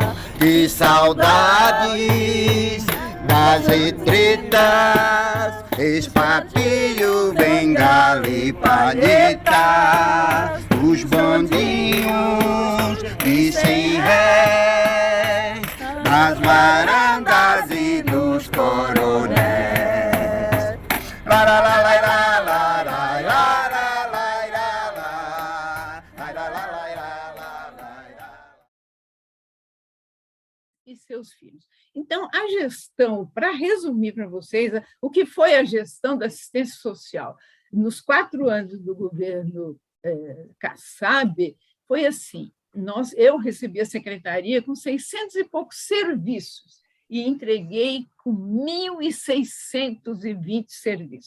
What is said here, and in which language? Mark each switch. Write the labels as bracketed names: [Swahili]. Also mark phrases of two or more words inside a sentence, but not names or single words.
[Portuguese] Que saudades das retretas, espartilho, bengala e palheta, os bondinhos de 100 réis, das varandas e dos coronéis. La la la la la la la la la la la. E seus filhos. Então, a gestão, para resumir para vocês, o que foi a gestão da assistência social nos 4 anos do governo Kassab, foi assim: eu recebi a secretaria com 600 e poucos serviços e entreguei com 1.620 serviços.